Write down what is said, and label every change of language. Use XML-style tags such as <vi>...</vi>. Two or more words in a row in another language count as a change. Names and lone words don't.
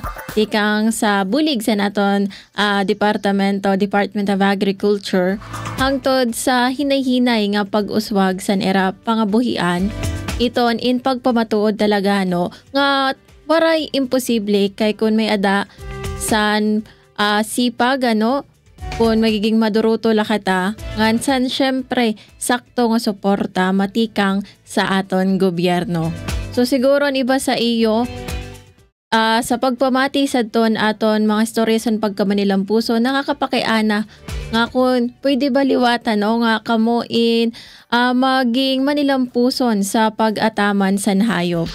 <war>tikang sa bulig sa naton Department of Agriculture hangtod sa hinay-hinay nga pag-uswag san era pangabuhian iton in pagpamatuod talaga nga waray imposible kay kun may ada san sipag kung magiging maduruto lakata ngansan syempre sakto nga suporta matikang sa aton gobyerno. So siguro iba sa iyo sa pagpamati sa aton mga istorya san pagkamanilang puso nakakapakiana nga kung pwede baliwatan nga kamuin maging manilampuson sa pag-ataman san hayop.</war>